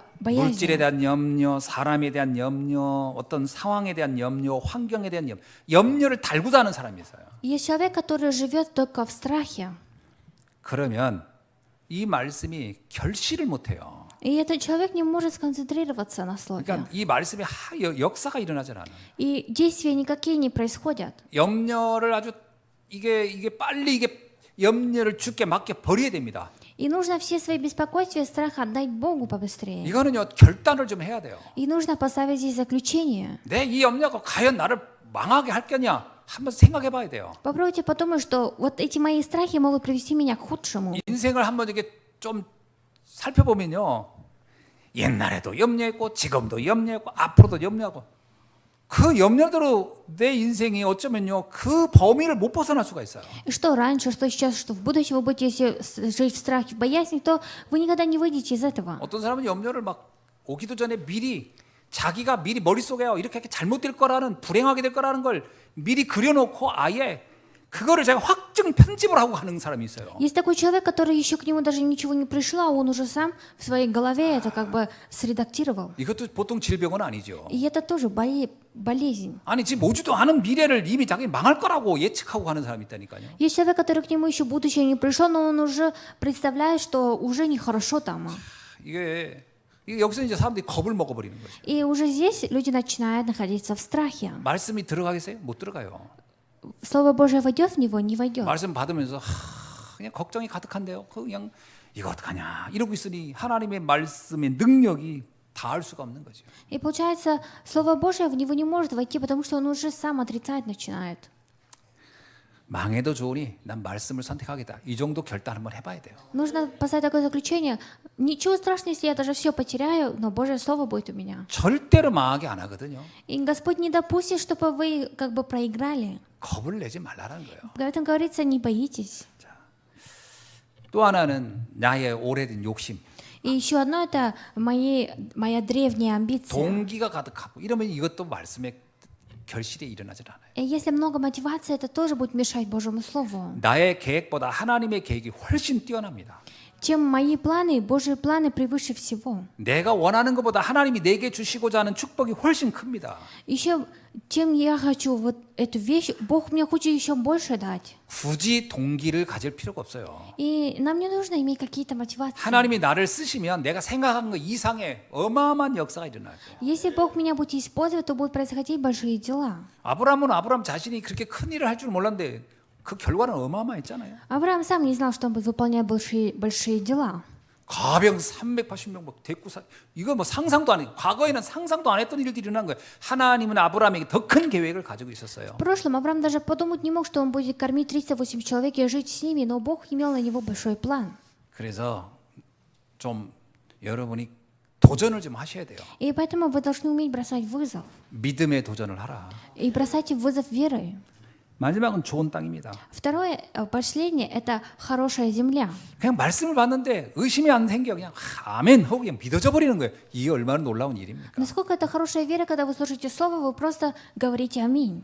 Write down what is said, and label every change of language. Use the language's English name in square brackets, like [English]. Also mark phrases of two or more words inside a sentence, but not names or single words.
[Korean] 물질에 [Russian] боязни. [Korean] 대한 염려, 사람에 대한 염려, 어떤 상황에 대한 염려, 환경에 대한 염려를 달고 사는 사람이 있어요. [Russian] Есть человек, который живет только в страхе. [Korean] 그러면 이 말씀이 결실을 못해요. [Russian] И этот человек не может сконцентрироваться на слове. [Korean] 그러니까 이 말씀에 역사가 일어나질 않아요. [Russian] И действия никакие не происходят. [Korean] 염려를 아주 이게 빨리 이게 염려를 주께 맡겨 버려야 됩니다. [Russian] И нужно все свои беспокойства и страх отдать Богу побыстрее. [Korean] 이거는요 결단을 좀 해야 돼요. [Russian] И нужно поставить здесь заключение. [Korean] 내 이 염려가 과연 나를 망하게 할 거냐 한번 생각해 봐야 돼요. [Russian] Попробуйте подумать, что вот эти мои страхи могут привести меня к худшему. [Korean] 인생을 한번 이렇게 좀 살펴보면요, 옛날에도 염려했고 지금도 염려했고 앞으로도 염려하고 그 염려대로 내 인생이 어쩌면요 그 범위를 못 벗어날 수가 있어요. [Russian] И что раньше, что сейчас, что в будущем вы будете, если жить в страхе, в боязни, то вы никогда не выйдете из этого. [Korean] 어떤 사람은 염려를 막 오기도 전에 미리 자기가 미리 머릿속에 이렇게 잘못될 거라는 불행하게 될 거라는 걸 미리 그려놓고 아예 그거를 제가 확증 편집을 하고 가는 사람이 있어요. [Russian] Есть такой человек, который еще к нему даже ничего не пришло, а он уже сам в своей голове это как бы средактировал. [Korean] 이것도 보통 질병은 아니죠. [Russian] И это тоже болезнь. [Korean] 아니 지금 오지도 않은 미래를 이미 자기 망할 거라고 예측하고 가는 사람이 있다니까요. [Russian] Есть человек, который к нему еще будущее не пришло, но он уже представляет, что уже нехорошо там. [Korean] 이게 여기서 이제 사람들이 겁을 먹어버리는 거죠. [Russian] И уже здесь люди начинают находиться в страхе. [Korean] 말씀이 들어가겠어요? 못 들어가요. [Russian] Слово Божие войдет в него, не войдет. [Korean] 말씀 받으면서 그냥 걱정이 가득한데요. 그냥 이거 어떡하냐 이러고 있으니 하나님의 말씀의 능력이 닿을 수가 없는 거죠. [Russian] И получается, Слово Божие в него не может войти, потому что он уже сам отрицать начинает. [Korean] 망해도 좋으니 난 말씀을 선택하겠다. 이 정도 결단 한번 해봐야 돼요. [Russian] Нужно поставить такое заключение. Ничего страшного, если я даже все потеряю, но Божье Слово будет у меня. [Korean] 절대로 망하게 안 하거든요. [Russian] И Господь не допустит, чтобы вы как бы проиграли. [Korean] 겁을 내지 말라는 거예요. [Russian] В этом говорится, не боитесь. [Korean] 또 하나는 나의 오래된 욕심, [Russian] И еще одно это моя древняя амбиция. [Korean] 동기가 가득하고 이러면 이것도 말씀의 결실에 일어나질 않아요. [Russian] И если много мотивации, это тоже будет мешать Божьему Слову. [Korean] 나의 계획보다 하나님의 계획이 훨씬 뛰어납니다. [Russian] чем мои планы, Божьи планы превыше всего. [Korean] 내가 원하는 것보다 하나님이 내게 주시고자 하는 축복이 훨씬 큽니다. [Russian] Еще, чем я хочу вот эту вещь, Бог мне хочет еще больше дать. [Korean] 굳이 동기를 가질 필요가 없어요. [Russian] И нам не нужно иметь какие-то мотивации. [Korean] 하나님이 나를 쓰시면 내가 생각한 것 이상의 어마어마한 역사가 일어날 거예요. [Russian] Если Бог меня будет использовать, то будут происходить большие дела. [Korean] 아브라함은 아브라함 자신이 그렇게 큰 일을 할 줄 몰랐는데 그 결과는 어마어마했잖아요. [Russian] Авраам сам не знал, что он будет выполнять большие дела. [Korean] 가병 380명 막 대구사 이거 뭐 상상도 안 해. 과거에는 상상도 안 했던 일들이 일어난 거예요. 하나님은 아브라함에게 더 큰 계획을 가지고 있었어요. [Russian] В прошлом Авраам даже подумать не мог, что он будет кормить 308 человек и жить с ними, но Бог имел на него большой план. [Korean] 그래서 좀 여러분이 도전을 좀 하셔야 돼요. [Russian] И поэтому вы должны уметь бросать вызов. [Korean] 믿음의 도전을 하라. [Russian] И бросайте вызов верой. [Korean] 마지막은 좋은 땅입니다. [Russian] Второе, последнее, это хорошая земля. [Korean] 그냥 말씀을 받는데 의심이 안 생겨 그냥 아멘 하고 그냥 믿어져 버리는 거예요. 이게 얼마나 놀라운 일입니까? [Russian] Насколько это хорошая вера, когда вы слушаете слово, вы просто говорите аминь.